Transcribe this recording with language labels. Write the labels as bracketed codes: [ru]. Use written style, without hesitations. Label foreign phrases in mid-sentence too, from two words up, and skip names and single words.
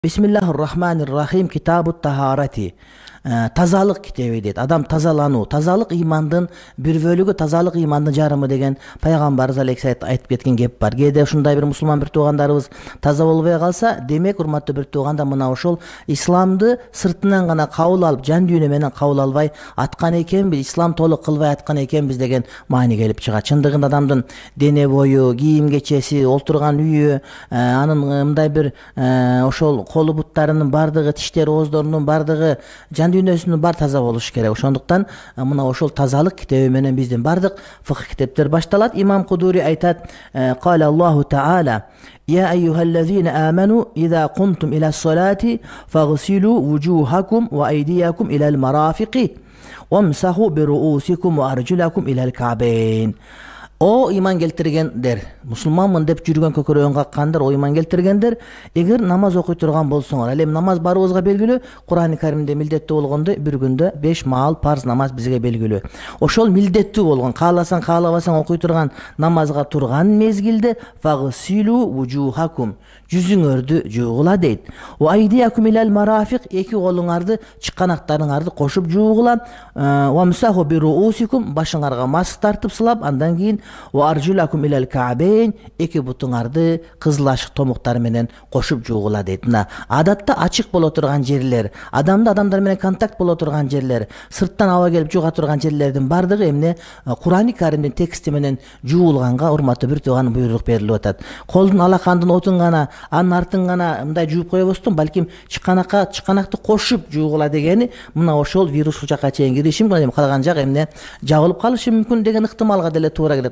[ar] Bismillahirrahmanirrahim. كتاب الطهارة. [ky] Тазалык китеби дейт. Адам тазалануу. Тазалык имандын бир бөлүгү, тазалык имандын жарымы деген пайгамбарыбыз алейхиссалам айтып кеткен кеп бар. Кээде ушундай бир мусулман бир туугандарыбыз таза болбой калса, демек урматтуу бир тууганда мына ошол исламды сыртынан гана кабыл алып, жан дүйнө менен кабыл албай аткан экенбиз, ислам толук кылбай аткан экенбиз деген маани келип чыгат. Чындыгында адамдын дене бою, кийим кечеси, олтурган үйү, анын мындай бир ошол колу буттарынын бардыгы, тиштери, ооздорунун бардыгы, жан дүйнөсүнүн бар таза болуш керек. Ошондуктан мына ошол тазалык китеби менен биздин бардык фикх китептер башталат. Имам Кудури айтат: [ar] "قال الله تعالى: يا أيها الذين آمنوا إذا قمتم إلى الصلاة فاغسلوا وجوهكم وأيديكم إلى المرافق وامسحوا برءوسكم وأرجلكم إلى الكعبين." [ky] О иман келтиргендер, мусулманмын деп жүргөн көкөрөгүн каккандар, о иман келтиргендер, эгер намаз окуй турган болсоңор, ал эми намаз баарыбызга белгилүү, Кур'ан-ы Каримде милдеттүү болгондой бир күндө 5 маал парз намаз бизге белгилүү. Ошол милдеттүү болгон, кааласаң каалабасаң окуй турган намазга турган мезгилде [ar] فاغسلوا وجوهكم, [ky] жүзүңөрдү жуугула дейт. [ar] وأيديكم إلى المرافق, [ky] эки колуңарды, чыканактарыңарды кошуп жуугула. [ar] وامسحوا برءوسكم, [ky] башыңарга маск тартып сылап, андан кийин [ar] وأرجلكم إلى الكعبين, [ky] эки бутуңарды кызыл ашык томуктары менен кошуп жуугула дейт. Мына адатта ачык боло турган жерлер, адамдар менен контакт боло турган жерлер, сырттан аба келип жуга турган жерлердин бардыгы эмне Кур'ан-ы Каримдин тексти менен жуулганга урматтуу бир тууган буйрук берилип атат. Колдун алакандын отун гана, анын артын гана мындай жууп койбостон, балким чыканакты кошуп жуугула дегени мына ошол вирус ушул жака чейин кириши мүмкүн, калган жак эмне жабылып калышы мүмкүн деген ыктымалга деле туура келет.